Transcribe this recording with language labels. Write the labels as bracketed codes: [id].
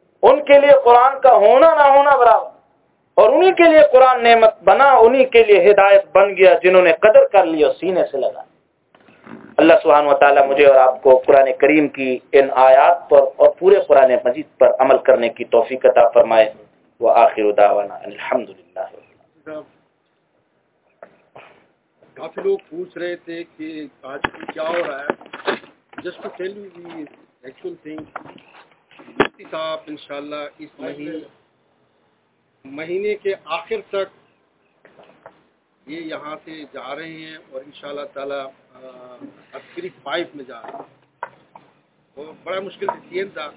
[ur] ان کے لیے قرآن کا ہونا نہ ہونا برابر, اور انہیں کے لیے قرآن نعمت بنا, انہیں کے لیے ہدایت بن گیا, جنہوں نے قدر کر لی اور سینے سے لگا. اللہ سبحانہ و تعالیٰ مجھے اور آپ کو قرآن کریم کی ان آیات پر اور پورے قرآن مجید پر عمل کرنے کی توفیق عطا فرمائے. [ar] وآخر دعوانا ان الحمد للہ. [ur] کافی لوگ پوچھ رہے تھے کہ آج کی کیا ہو رہا ہے, [en] just to tell you the actual thing, [ur] مفتی صاحب انشاءاللہ اس مہینے کے آخر تک یہ یہاں سے جا رہے ہیں, اور انشاءاللہ تعالی عسکری فائف میں جا رہے ہیں, اور بڑا مشکل سے سین تھا.